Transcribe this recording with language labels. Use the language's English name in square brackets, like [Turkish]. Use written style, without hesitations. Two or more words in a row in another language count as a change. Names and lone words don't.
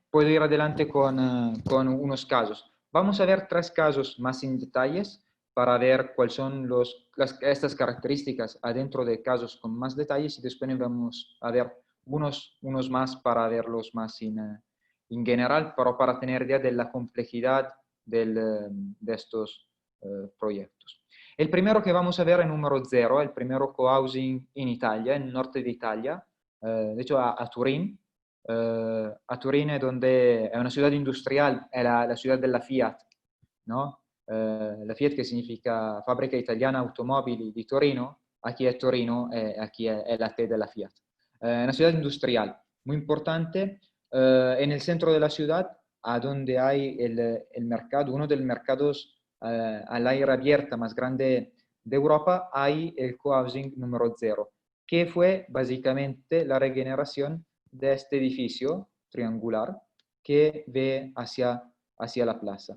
[Spanish] Puedo ir adelante con unos casos. Vamos a ver tres casos más en detalles para ver cuáles son estas características adentro de casos con más detalles y después vamos a ver unos más para verlos más en general, pero para tener idea de la complejidad de estos proyectos. El primero que vamos a ver es el número 0, el primero cohousing en Italia, en el norte de Italia, de hecho a Turín. A Turín es donde è una ciudad industrial, è la ciudad della Fiat, ¿no? [Italian] La Fiat che significa Fabbrica Italiana Automobili di Torino, [Spanish] aquí es Torino, aquí es la sede de la Fiat. Una ciudad industrial muy importante, en el centro de la ciudad, a donde hay el mercado, uno de los mercados al aire abierto más grande de Europa, hay el cohousing número 0, que fue básicamente la regeneración de este edificio triangular que ve hacia la plaza.